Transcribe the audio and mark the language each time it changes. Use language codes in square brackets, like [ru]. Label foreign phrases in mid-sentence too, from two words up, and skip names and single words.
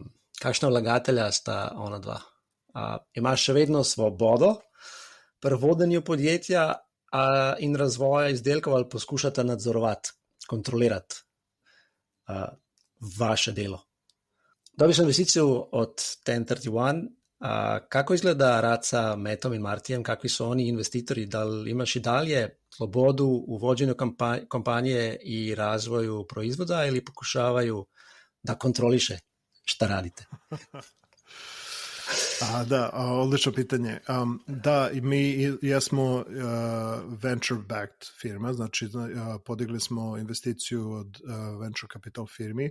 [sl] Kakšna vlagatelja sta ona dva? Imaš še vedno svobodo pri vodenju podjetja in razvoja izdelkov ali poskušate nadzorovati, kontrolirati vaše delo? Dobil sem investicijo od 1031. [sr] Kako izgleda rad sa Metom in Martijem? Kakvi su oni investitori? Da li imaš i dalje slobodu u vođenju kompanije i razvoju proizvoda ili pokušavaju da kontroliše šta radite? Da, odlično pitanje. Da, mi jesmo venture-backed firma, znači podigli smo investiciju od [en] venture capital [sr] firmi.